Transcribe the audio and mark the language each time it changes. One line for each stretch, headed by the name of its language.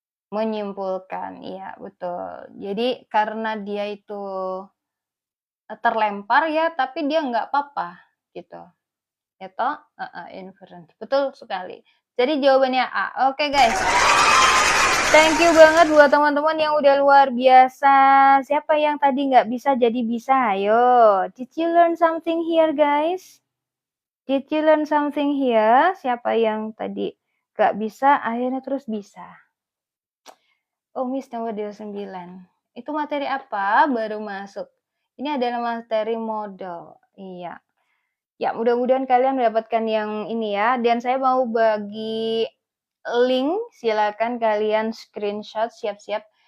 Indonesian: Menyimpulkan, iya betul. Jadi karena dia itu terlempar ya, tapi dia nggak apa-apa gitu. Itu inference. Betul sekali. Jadi jawabannya A. Oke guys.
English: Thank you
Indonesian: banget buat teman-teman yang udah luar biasa. Siapa yang tadi nggak bisa jadi bisa? Ayo.
English: Did you learn something here guys? Did you learn something here?
Indonesian: Siapa yang tadi nggak bisa, akhirnya terus bisa? Oh, Miss nomor 29. Itu materi apa? Baru masuk. Ini adalah materi model. Iya. Ya, mudah-mudahan kalian mendapatkan yang ini ya. Dan saya mau bagi link. Silakan kalian screenshot, siap-siap.